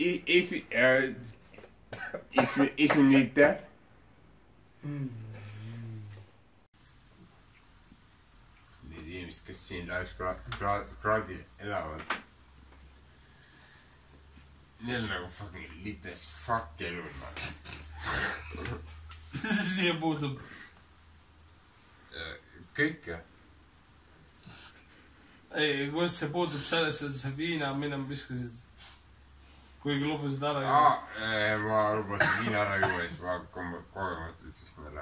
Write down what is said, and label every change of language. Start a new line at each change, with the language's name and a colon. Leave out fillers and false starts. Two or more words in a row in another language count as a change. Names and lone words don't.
Estonian: Isunite. Need inimesed, kes siin laiuskraadil elavad. Neil nagu
English: fucking lit as fuck
Estonian: elu, man. Mis siia puutub? Kõike. Ei, kuidas see puutub sellesse, et see viina minema viskasid? Kuigi lubasid ära juua. Ma lubasin viina ära juua, siis ma kogemata ütlesin neile.